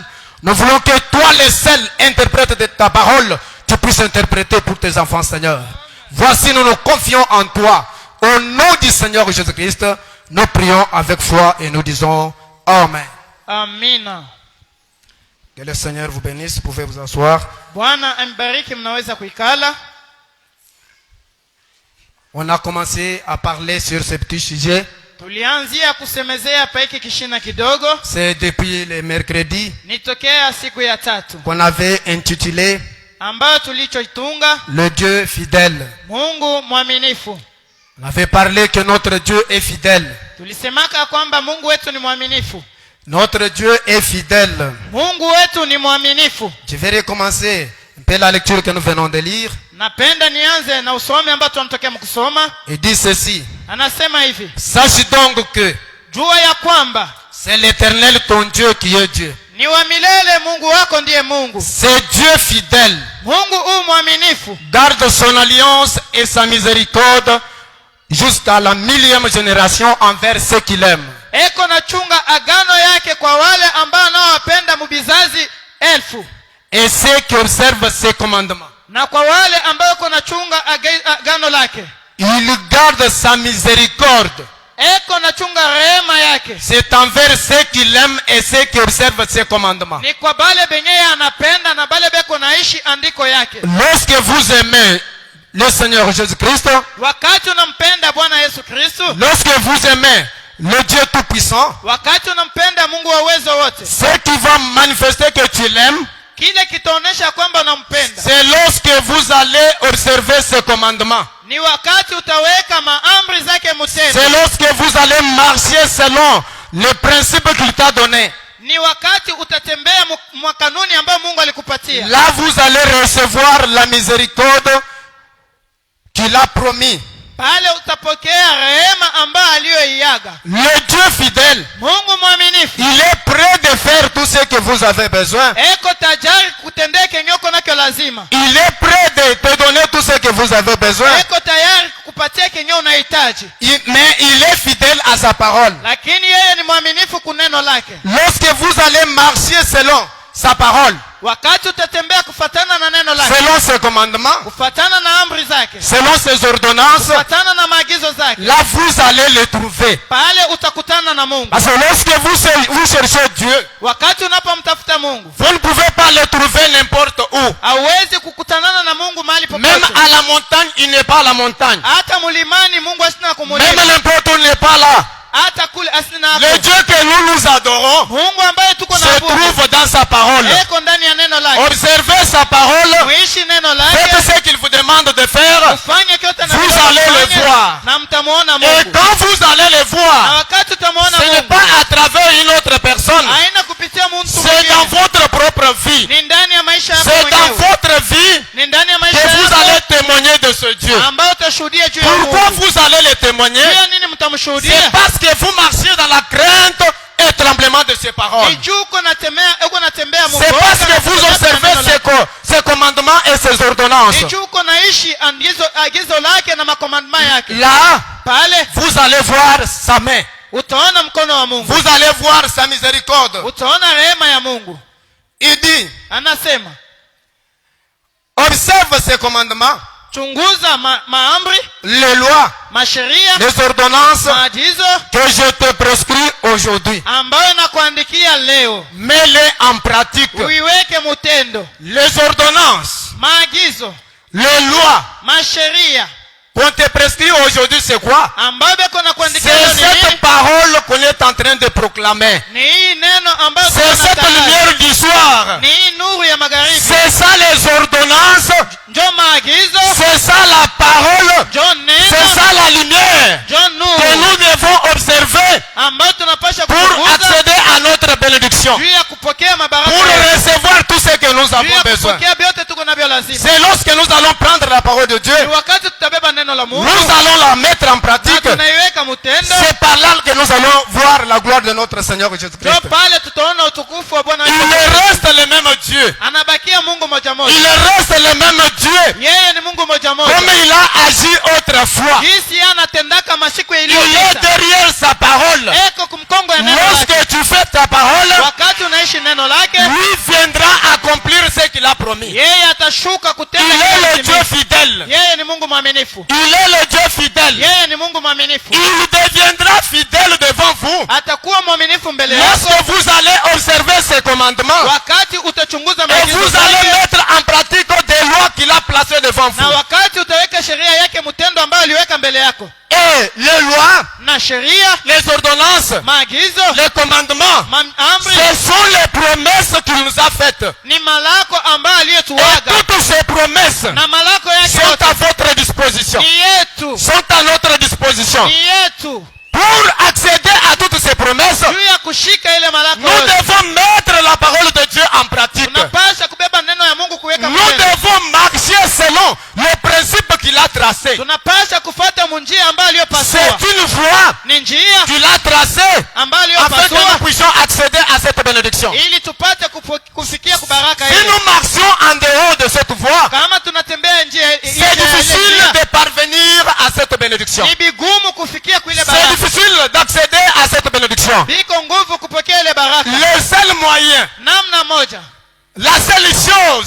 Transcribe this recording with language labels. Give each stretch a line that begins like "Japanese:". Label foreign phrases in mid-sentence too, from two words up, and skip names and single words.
French: Nous voulons que toi, le seul interprète de ta parole, tu puisses interpréter pour tes enfants, Seigneur. Voici, nous nous confions en toi. Au nom du Seigneur Jésus-Christ, nous prions avec foi et nous disons Amen. Amina. Que le Seigneur vous bénisse. Vous pouvez vous asseoir.
Swahili: Bwana ambariki, mnaweza kuikala.
French: On a commencé à parler sur ce petit sujet.
Swahili: Tulianzia kusemezea hapa hiki kishina kidogo.
French: C'est depuis le mercredi
Swahili: Nitokea siku ya tatu
French: qu'on avait intitulé
Swahili: ambayo tulichoitunga
French: Le Dieu fidèle.
Swahili: Mungu mwaminifu.
French: On avait parlé que notre Dieu est fidèle.
Swahili: Tulisemaka kwamba Mungu wetu ni mwaminifu.
French: Notre Dieu est fidèle.
Swahili: Mungu wetu ni mwaminifu.
French: Je vais recommencer un peu la lecture que nous venons de lire.
Swahili: Napenda nianze na usomi ambao tunatokea mkusoma.
French: Il dit ceci.
Swahili: Anasema hivi:
French: Sache donc que
Swahili: jua ya kwamba
French: c'est l'Éternel ton Dieu qui est Dieu.
Swahili: ni wa milele Mungu wako ndiye Mungu.
French: C'est Dieu fidèle.
Swahili: Mungu mwaminifu.
French: Garde son alliance et sa miséricorde jusqu'à la 1000e génération envers ceux qu'il aime.
Swahili: Eko na chunga agano yake kwa wale ambao wapenda mubizazi 1000.
French: Et ceux qui observent ses commandements.
Swahili: Na kwa wale ambao kuna chunga agano lake.
French: Il garde sa miséricorde.
Swahili: Eko na chunga rehema yake.
French: C'est envers ceux qu'il aime et ceux qui observent ses commandements.
Swahili: Ni kwa bale benye anapenda na bale beko naishi andiko yake.
French: Lorsque vous aimez le Seigneur Jésus-Christ,
Swahili: wakati unampenda Bwana Yesu Kristo,
French: lorsque vous aimez le Dieu Tout-Puissant,
Swahili: wakati unampenda Mungu wa uwezo wote,
French: ce qui va manifester que tu l'aimes,
Swahili: kile kitaonesha kwamba unampenda,
French: c'est lorsque vous allez observer ses commandements.
Swahili: ni wakati utaweka maamri zake mtendo.
French: C'est lorsque vous allez marcher selon les principes qu'il t'a donné.
Swahili: Ni wakati utatembea mwa kanuni ambayo Mungu alikupatia.
French: Là vous allez recevoir la miséricorde qu'il a promis.
Swahili: Pale utapokea rehema ambayo aliyoiaga.
French: Le Dieu fidèle,
Swahili: Mungu mwaminifu,
French: il est prêt de faire tout ce que vous avez besoin.
Swahili: eko tajari kutendea kenyoko nako lazima.
French: Il est prêt de te donner tout ce que vous avez besoin.
Swahili: Eko tayari kukupatia kenyo unahitaji.
French: Mais il est fidèle à sa parole.
Swahili: Lakini yeye ni mwaminifu kuneno lake.
French: Lorsque vous allez marcher selon sa parole,
Swahili: wakati utatembea kufatana na neno lake,
French: selon ses commandements,
Swahili: kufatana na amri zake,
French: selon ses ordonnances,
Swahili: kufatana na maagizo zake,
French: là vous allez le trouver.
Swahili: pale utakutana na Mungu.
French: Parce que lorsque vous cherchez Dieu,
Swahili: wakati unapomtafuta Mungu,
French: vous ne pouvez pas le trouver n'importe où.
Swahili: hauwezi kukutanana na Mungu mahali
French: Même
Swahili: popote.
French: à la montagne, il n'est pas à la montagne.
Swahili: Hata mlimani Mungu asina
French: Même
Swahili: kumulima.
French: n'importe où, il n'est pas là.
Swahili: Hata kule asina hapo.
French: Le Dieu que nous adorons
Swahili: Mungu ambaye tuko
French: se
Swahili: na abudu
French: trouve dans sa parole.
Swahili: eko ndani ya neno lake.
French: Observez sa parole.
Swahili: Muishi neno
French: Faites
Swahili: lake.
French: ce qu'il vous demande de faire.
Swahili: Ufanye kyote na
French: Vous allez le voir.
Swahili: na mtamuona
French: Et
Swahili: Mungu.
French: quand vous allez le
Swahili: Na
French: voir,
Swahili: wakati utamuona
French: ce n'est
Swahili: Mungu,
French: pas à travers une autre personne.
Swahili: haina kupitia mtu
French: C'est dans
Swahili: mwingine.
French: votre propre vie.
Swahili: Ni ndani ya maisha yako
French: C'est dans
Swahili: mwenyewe.
French: votre vie
Swahili: Ni ndani ya
French: que
Swahili: maisha
French: vous
Swahili: yako
French: allez témoigner de ce Dieu.
Swahili: ambao utashuhudia juu ya
French: Pourquoi
Swahili: Mungu.
French: vous allez le témoigner?
Swahili: Juu ya nini
French: C'est
Swahili: mtamshuhudia?
French: parce que vous marchez dans la crainte et tremblement de ses paroles.
Swahili: Ni juu uko natembea Mungu.
French: C'est parce que vous observez ses commandements et ses ordonnances.
Swahili: Ni juu uko naishi agizo lake na makomandma yake.
French: Là,
Swahili: Pale
French: vous allez voir sa main.
Swahili: utaona mkono wa Mungu.
French: Vous allez voir sa miséricorde.
Swahili: Utaona rehema ya Mungu.
French: Il dit,
Swahili: Anasema,
French: observe ses commandements,
Swahili: chunguza maamri,
French: les lois,
Swahili: masheria,
French: les ordonnances
Swahili: maagizo
French: que je te prescris aujourd'hui.
Swahili: ambayo nakuandikia leo.
French: Mets-les en pratique.
Swahili: Uiweke mutendo.
French: Les ordonnances,
Swahili: Maagizo,
French: les lois
Swahili: masheria
French: qu'on te prescrit aujourd'hui, c'est quoi?
Swahili: ambayo beko nakuandikia
French: C'est
Swahili: leo ni nini?
French: cette parole qu'on est en train de proclamer.
Swahili: Ni hii neno ambayo
French: C'est cette
Swahili: tunatangaza.
French: lumière du soir.
Swahili: Ni hii nuru ya magharibi.
French: C'est ça les ordonnances.
Swahili: Njo maagizo,
French: C'est ça la parole.
Swahili: njo
French: C'est
Swahili: neno,
French: ça la lumière
Swahili: njo
French: que
Swahili: nuru
French: nous devons observer
Swahili: ambayo tunapasha
French: pour
Swahili: kuchunguza
French: accéder à notre bénédiction.
Swahili: juu ya kupokea mabaraka,
French: Pour recevoir tout ce que nous
Swahili: juu ya
French: avons besoin.
Swahili: kupokea vyote tuko navyo lazima.
French: C'est lorsque nous allons prendre la parole de Dieu,
Swahili: Ni wakati tutabeba neno la Mungu
French: nous allons la mettre en
Swahili: na
French: pratique.
Swahili: tunaiweka mutendo,
French: C'est par là que nous allons voir la gloire de notre Seigneur Jésus-Christ.
Swahili: njo pale tutaona utukufu wa Bwana
French: Il
Swahili: wetu.
French: reste le même Dieu.
Swahili: Anabakia Mungu moja
French: Il
Swahili: moja.
French: reste le même Dieu.
Swahili: Yeye ni Mungu moja
French: Comme
Swahili: moja.
French: il a agi autrefois.
Swahili: Jinsi anatendaka masiku
French: Il est
Swahili: iliyopita.
French: derrière sa parole.
Swahili: Eko kumkongo ya neno lake.
French: Lorsque tu fais ta parole,
Swahili: wakati unaishi neno lake,
French: lui viendra accomplir ce qu'il a promis.
Swahili: yeye atashuka
French: Il
Swahili: kutenda
French: est
Swahili: kile
French: le Dieu
Swahili: kitimizi.
French: fidèle.
Swahili: Yeye ni Mungu mwaminifu.
French: Il est le Dieu fidèle.
Swahili: Yeye ni Mungu mwaminifu.
French: Il deviendra fidèle devant vous
Swahili: Atakuwa mwaminifu mbele yako
French: lorsque vous allez observer ses commandements
Swahili: wakati utachunguza
French: et
Swahili: maagizo
French: vous allez
Swahili: yake,
French: mettre en pratique des lois qu'il a placées devant
Swahili: na
French: vous.
Swahili: wakati utaweka sheria yake, mtendo ambao aliweka mbele yako,
French: Et les lois,
Swahili: na sheria,
French: les ordonnances,
Swahili: maagizo,
French: les commandements,
Swahili: amri
French: ce sont les promesses qu'il nous a faites.
Swahili: ni malako ambayo
French: Et
Swahili: aliyetuaga,
French: toutes ces promesses
Swahili: na malako yake
French: sont
Swahili: yote
French: à votre disposition.
Swahili: ni yetu,
French: Sont à notre disposition.
Swahili: ni yetu.
French: Pour accéder à toutes ces promesses,
Swahili: Juu ya kushika ile malako
French: nous
Swahili: yote,
French: devons mettre la parole de Dieu en pratique.
Swahili: tunapasha kubeba neno ya Mungu kuweka
French: Nous
Swahili: mbele.
French: devons marcher selon les principes qu'il a tracés.
Swahili: Tunapasha kufuata munjia ambayo aliyopasua,
French: C'est une voie
Swahili: ni njia
French: qu'il a tracée
Swahili: ambayo
French: afin que nous
Swahili: aliyopasua
French: puissions accéder à cette bénédiction.
Swahili: ili tupate kufikia kubaraka
French: Si
Swahili: ile.
French: nous marchions en dehors de cette voie,
Swahili: Kama tunatembea njia
French: c'est difficile de parvenir à cette bénédiction.
Swahili: ni bigumu kufikia kuile
French: C'est
Swahili: baraka,
French: difficile d'accéder à cette bénédiction.
Swahili: biko nguvu kupokea ile baraka.
French: Le seul moyen,
Swahili: Namna moja,
French: la seule chose